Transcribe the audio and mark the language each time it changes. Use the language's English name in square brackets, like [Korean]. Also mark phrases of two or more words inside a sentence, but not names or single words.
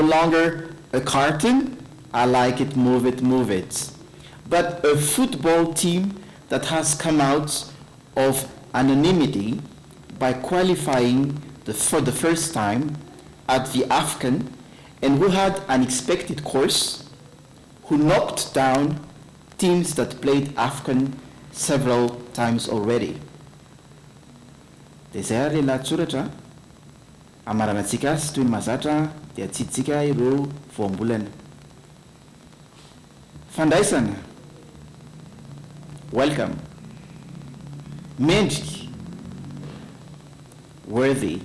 [English] longer a cartoon, I like it, move it, but a football team that has come out of anonymity by qualifying for the first time at the AFCON, and who had an expected course, who knocked down teams that played AFCON several times already. [Malagasy] Dia izay ary lahatsoratra amaranantsika azy toy ny mahazatra dia atsiditsika ireo voambolana. Fandraisana, welcome. Mendrika, worthy.